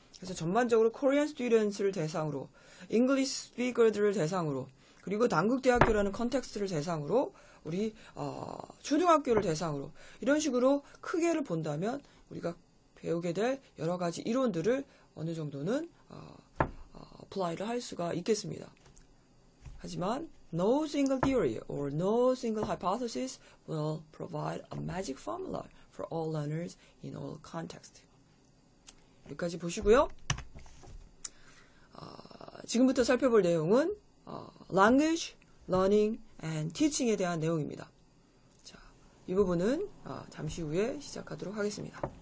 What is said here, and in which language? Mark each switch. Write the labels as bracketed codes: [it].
[ko] 그래서 전반적으로 코리안 스튜던트를 대상으로, 잉글리시 스피커들을 대상으로, 그리고 단국대학교라는 컨텍스트를 대상으로, 우리 초등학교를 대상으로 이런 식으로 크게를 본다면 우리가 배우게 될 여러 가지 이론들을 어느 정도는 apply를 할 수가 있겠습니다. 하지만 [en] no single theory or no single hypothesis will provide a magic formula for all learners in all contexts. [ko] 여기까지 보시고요. 지금부터 살펴볼 내용은 language, learning, and teaching에 대한 내용입니다. 자, 이 부분은 잠시 후에 시작하도록 하겠습니다.